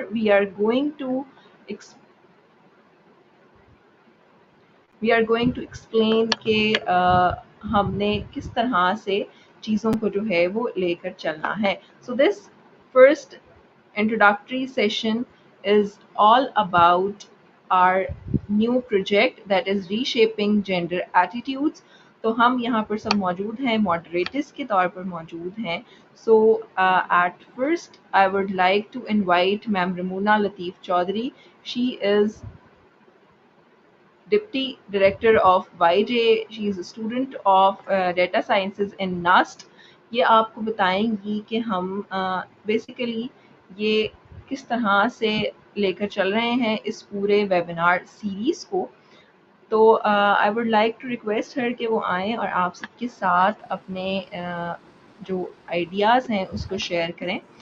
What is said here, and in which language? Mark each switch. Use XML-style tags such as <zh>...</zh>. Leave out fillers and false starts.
<en>we are going to ex- we are going to explain</en> <ur>کہ ہم نے کس طرح سے چیزوں کو جو ہے وہ لے کر چلنا ہے.</ur> <en>So this first introductory session is all about our new project, that is reshaping gender attitudes.</en> <ur>تو ہم یہاں پر سب موجود ہیں, moderators کے طور پر موجود ہیں.</ur> <en>So at first I would like to invite Ma'am Ramuna Lateef Chaudhary. She is Deputy Director of YJ. She is a student of Data Sciences in NAST.</en> <ur>یہ آپ کو بتائیں گی کہ ہم بیسیکلی یہ کس طرح سے لے کر چل رہے ہیں اس پورے ویبینار سیریز کو. تو</ur> <en>I would like to request her</en> <ur>کہ وہ آئیں اور آپ سب کے ساتھ اپنے جو آئیڈیاز ہیں اس کو شیئر کریں.</ur>